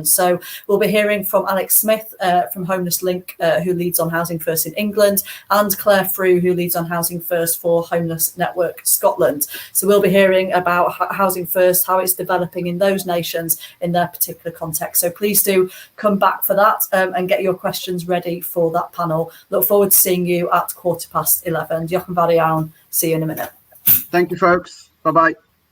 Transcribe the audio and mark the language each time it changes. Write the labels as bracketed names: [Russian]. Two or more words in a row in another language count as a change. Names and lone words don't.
[English] So we'll be hearing from Alex Smith from Homeless Link, who leads on Housing First in England, and Claire Frew, who leads on Housing First for Homeless Network Scotland. So we'll be hearing about Housing First, how it's developing in those nations in their particular context. So please do come back for that and get your questions ready for that panel. Look forward to seeing you at 11:15. [Welsh] Diolch yn fawr iawn. [English] See you in a minute. Thank you, folks. Bye-bye.